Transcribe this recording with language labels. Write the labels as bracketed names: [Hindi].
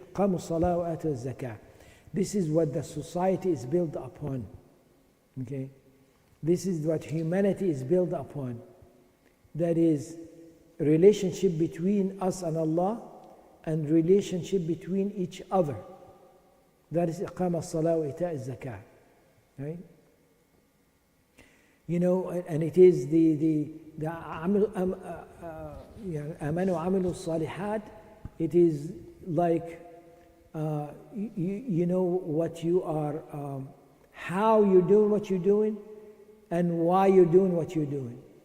[Arabic] قَامُوا الصَّلَاةَ وَآتُوا الزَّكَاةَ. [English] This is what the society is built upon. Okay? This is what humanity is built upon. That is a relationship between us and Allah, and relationship between each other. That is [Arabic] إقام الصلاة وإيتاء الزكاة. [English] Right? And it is the [Arabic] آمنوا وعملوا الصالحات. [English] It is like you know what you are, how you're doing what you're doing, and why you're doing what you're doing.